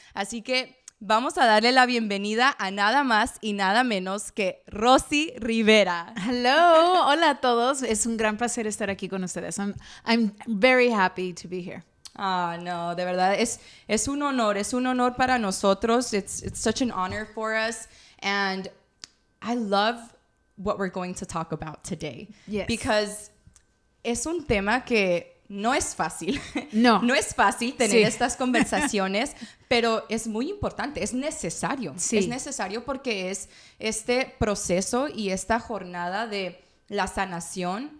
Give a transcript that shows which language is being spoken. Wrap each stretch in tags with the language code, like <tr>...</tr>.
<es>Así que vamos a darle la bienvenida a nada más y nada menos que Rosie Rivera.</es> <en>Hello,</en> <es>hola a todos. Es un gran placer estar aquí con ustedes.</es> <en>I'm very happy to be here.</en> <es>No, de verdad es un honor para nosotros.</es> <en>It's such an honor for us, and I love what we're going to talk about today. Yes. Because</en> <es>es un tema que no es fácil. No. No es fácil tener Sí. estas conversaciones, pero es muy importante, es necesario. Sí. Es necesario porque es este proceso y esta jornada de la sanación</es>